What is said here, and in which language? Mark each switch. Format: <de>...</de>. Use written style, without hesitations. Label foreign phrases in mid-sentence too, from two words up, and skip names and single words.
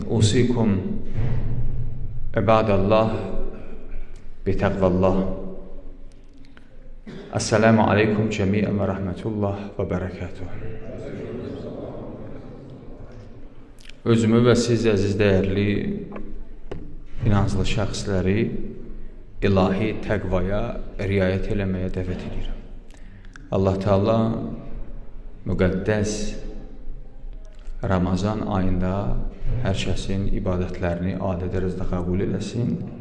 <ar>أوصيكم عباد الله بتقوى الله. السلام عليكم جميعا ورحمة الله وبركاته.</ar> <az>Özümü və siz əziz dəyərli inanclı şəxsləri ilahi təqvaya riayət eləməyə dəvət edirəm. Allah Teala müqəddəs Ramazan ayında hər kəsin ibadətlərini adi dərəcədə qəbul eləsin.</az>